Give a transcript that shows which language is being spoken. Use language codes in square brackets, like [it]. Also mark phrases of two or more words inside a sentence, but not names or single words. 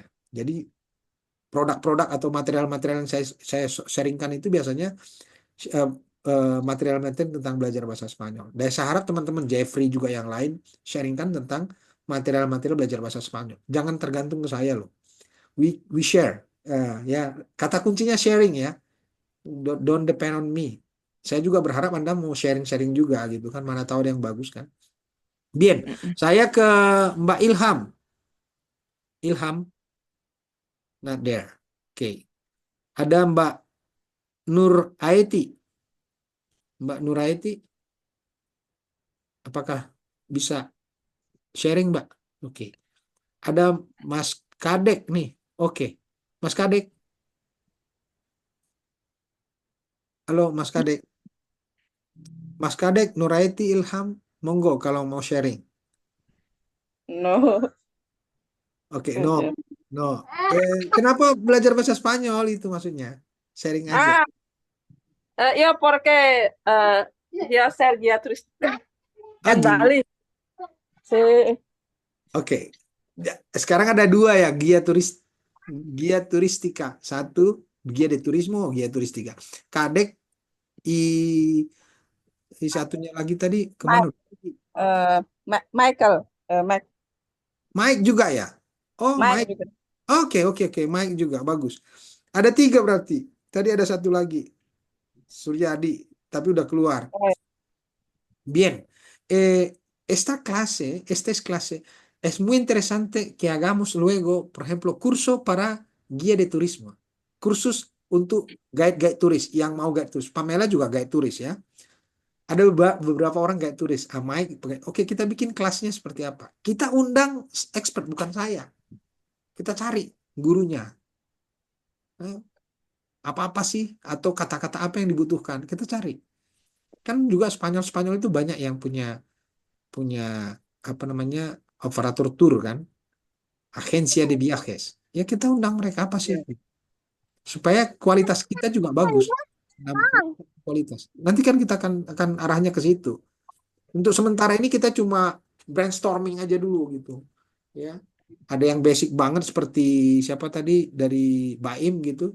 [id] Jadi produk-produk atau material-material yang saya sharingkan itu biasanya eh, material-material tentang belajar bahasa Spanyol. Dan saya harap teman-teman Jeffrey juga yang lain sharingkan tentang material-material belajar bahasa Spanyol. Jangan tergantung ke saya loh. [en] We share. [id] Ya, kata kuncinya sharing ya. [en] Don't depend on me. [id] Saya juga berharap Anda mau sharing-sharing juga gitu kan. Mana tahu ada yang bagus kan. Bien, saya ke Mbak Ilham. Ilham, [en] not there. [id] Oke. Ada Mbak Nur Aeti. Mbak Nur Aeti, apakah bisa sharing, Mbak? Oke. Ada Mas Kadek nih. Oke. Mas Kadek. Halo Mas Kadek. Mas Kadek, Nur Aeti, Ilham, monggo kalau mau sharing. No, Oke, no. ada. No. Kenapa belajar bahasa Spanyol itu maksudnya? Sharing aja. [es] Yo porque yo Sergia turista Ah, en [id] gitu. [es] Bali. Sí. [id] Oke. Sekarang ada dua ya, [es] Guia Turistika. [id] Satu, [es] Guia de Turismo, Guia Turistika. [id] Kadek, i, satunya lagi tadi kemana? Michael, Mike juga ya? Oh, Mike Mike. juga. Oke, oke, oke. Mike juga, bagus. Ada 3 berarti. Tadi ada satu lagi. Suryadi, tapi udah keluar. Oh, [es] Bien. Esta es clase. Es muy interesante que hagamos luego, por ejemplo, curso para guía de turismo. [id] Kursus untuk guide turis, yang mau guide turis. Pamela juga guide turis ya. Ada beberapa orang guide turis. Mike, oke, kita bikin kelasnya seperti apa. Kita undang expert, bukan saya. Kita cari gurunya. Apa-apa sih? Atau kata-kata apa yang dibutuhkan. Kita cari. Kan juga Spanyol itu banyak yang punya apa namanya, [en] operator tour [id] kan, [es] agencia de viajes. [id] Ya kita undang mereka apa sih? Supaya kualitas kita juga bagus. Kualitas. Nanti kan kita akan arahnya ke situ. Untuk sementara ini kita cuma brainstorming aja dulu gitu. Ya. Ada yang basic banget seperti siapa tadi dari Baim gitu.